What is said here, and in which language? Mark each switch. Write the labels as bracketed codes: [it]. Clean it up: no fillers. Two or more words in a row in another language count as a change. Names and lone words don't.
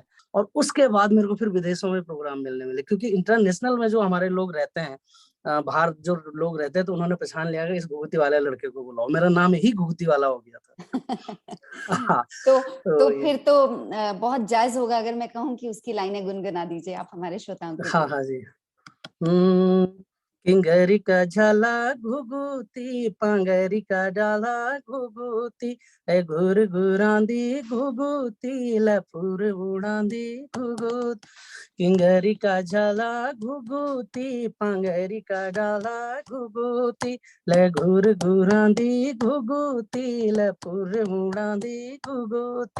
[hi] और उसके बाद मेरे को फिर विदेशों में प्रोग्राम मिलने मिले, क्योंकि इंटरनेशनल में जो हमारे लोग रहते हैं, बाहर जो लोग रहते हैं, तो उन्होंने पहचान लिया कि इस घुघुती वाले लड़के को बुलाओ। मेरा नाम ही घुघुती वाला हो गया था। हाँ, तो फिर तो बहुत जायज होगा अगर मैं कहूँ कि उसकी लाइनें गुनगुना दीजिए आप हमारे श्रोताओं को। हाँ हाँ जी। [gbm] किंगरी का झाला घुघुती, पांगरी का डाला घुघुती, ए घुर घुरांदी घुघुती, लफुर उड़ांदी घुघुती। किंगरी का झाला घुघुती, पांगरी का डाला घुघुती, ले घुर घुरांदी घुघुती, लफुर उड़ांदी घुघुती।